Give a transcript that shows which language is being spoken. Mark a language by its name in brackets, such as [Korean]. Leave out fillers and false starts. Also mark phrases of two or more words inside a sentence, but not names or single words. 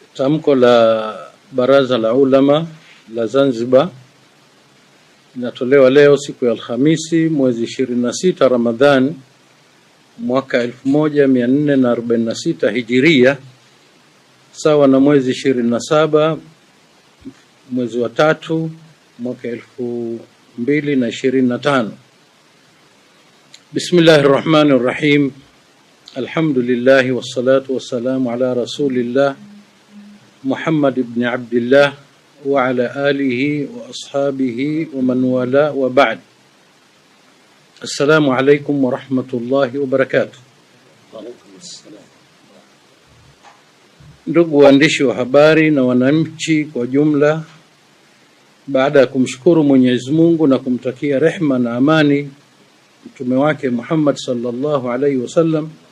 [Swahili] Tamko la Baraza la Ulama la Zanzibar linatolewa leo siku ya Alhamisi mwezi 26 Ramadhan mwaka 1446 Hijiria, sawa na mwezi 27 mwezi wa 3 mwaka 2025. [Arabic] بسم الله الرحمن الرحيم. الحمد لله والصلاة والسلام على رسول الله محمد بن عبد الله وعلى آله وأصحابه ومن والى وبعد. السلام عليكم ورحمة الله وبركاته. [Swahili] Ndugu waandishi wa habari na wananchi kwa jumla, baada ya kumshukuru Mwenyezi Mungu na kumtakia rehma na amani mtume wake Muhammad [Arabic] صلى الله عليه وسلم,